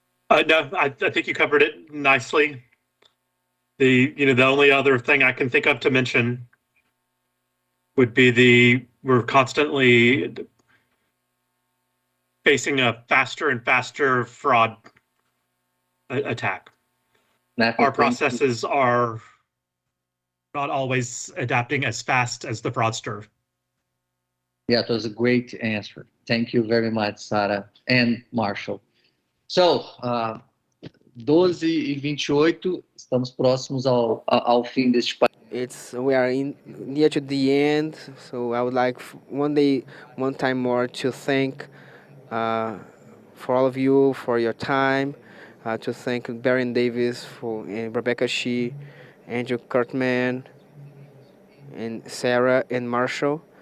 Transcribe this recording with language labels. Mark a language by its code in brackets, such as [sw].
[en] No, I think you covered it nicely. The only other thing I can think of to mention would be we're constantly facing a faster and faster fraud attack. Our processes are not always adapting as fast as the fraudster. Yeah, it was a great answer. Thank you very much, Sarah and Marshall. [pt] So, 12h28, estamos próximos ao fim deste [en] We are near to the end, so I would like one time more to thank for all of you for your time, to thank Baron Davis and Rebecca Shee, Andrew Kurtman, and Sarah and Marshall.